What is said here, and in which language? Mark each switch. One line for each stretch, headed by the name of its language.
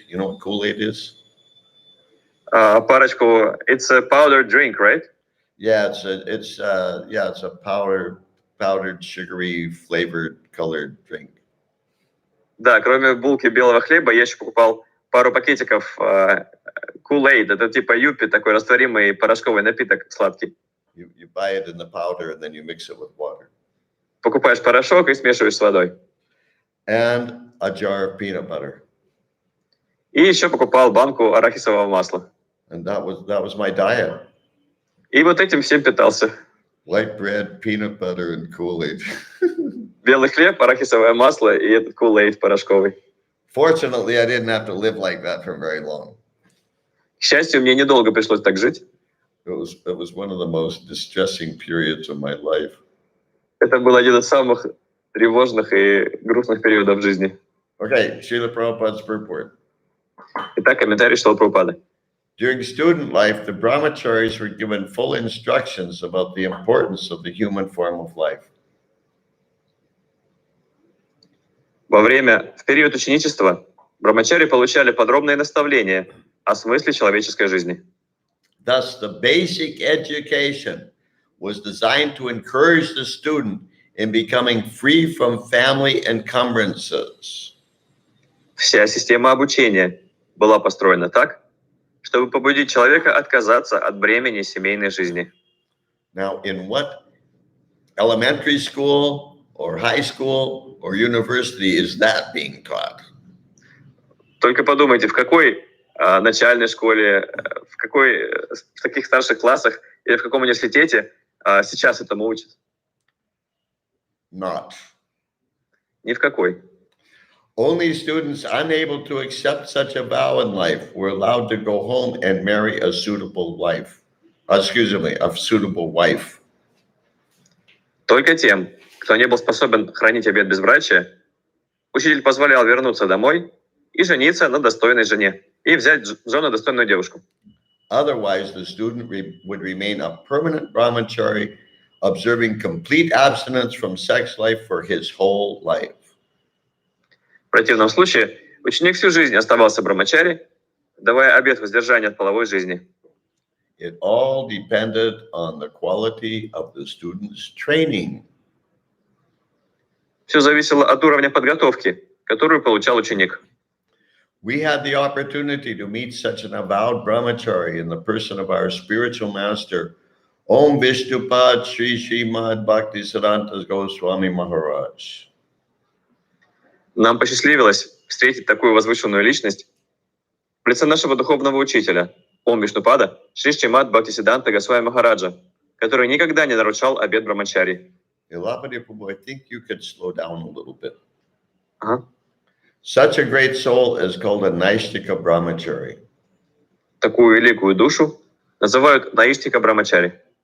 English: You know what Kool-Aid is?
Russian: Парочку.
English: It's a powdered drink, right? Yeah, it's a powdered, sugary, flavored, colored drink.
Russian: Да, кроме булки белого хлеба, я еще покупал пару пакетиков Kool-Aid. Это типа юпи, такой растворимый порошковый напиток сладкий.
English: You buy it in the powder and then you mix it with water.
Russian: Покупаешь порошок и смешиваешь с водой.
English: And a jar of peanut butter.
Russian: И еще покупал банку арахисового масла.
English: And that was my diet.
Russian: И вот этим всем питался.
English: White bread, peanut butter, and Kool-Aid.
Russian: Белый хлеб, арахисовое масло и этот Kool-Aid порошковый.
English: Fortunately, I didn't have to live like that for very long.
Russian: К счастью, мне недолго пришлось так жить.
English: It was one of the most distressing periods of my life.
Russian: Это был один из самых тревожных и грустных периодов в жизни.
English: Okay, Srila Prabhupada's purport.
Russian: Итак, комментарий Шрилы Прабхупады.
English: During student life, the brahmacharis were given full instructions about the importance of the human form of life.
Russian: В период ученичества брамачари получали подробные наставления о смысле человеческой жизни.
English: Thus, the basic education was designed to encourage the student in becoming free from family encumbrances.
Russian: Вся система обучения была построена так, чтобы побудить человека отказаться от бремени семейной жизни.
English: Now, in what elementary school or high school or university is that being taught?
Russian: Только подумайте, в какой начальной школе, в каких старших классах или в каком университете сейчас этому учат?
English: Not.
Russian: Ни в какой.
English: Only students unable to accept such a vow in life were allowed to go home and marry a suitable wife. A suitable wife.
Russian: Только тем, кто не был способен хранить обет безбрачия, учитель позволял вернуться домой и жениться на достойной жене, и взять в жену достойную девушку.
English: Otherwise, the student would remain a permanent brahmachari, observing complete abstinence from sex life for his whole life.
Russian: В противном случае ученик всю жизнь оставался брамачари, давая обет воздержания от половой жизни.
English: It all depended on the quality of the student's training.
Russian: Все зависело от уровня подготовки, которую получал ученик.
English: We had the opportunity to meet such an avowed brahmachari in the person of our spiritual master, Om Vishnupad Sri Srimad Bhaktisiddhanta Goswami Maharaj.
Russian: Нам посчастливилось встретить такую возвышенную личность в лице нашего духовного учителя, Ом Вишнупада, Шри Сримад Бхактисиддханта Госвами Махараджа, который никогда не нарушал обет брамачари.
English: Ilapati Prabhu, I think you could slow down a little bit.
Russian: Ага.
English: Such a great soul is called a Naishtika Brahmachari.
Russian: Такую великую душу называют Наиштика Брамачари.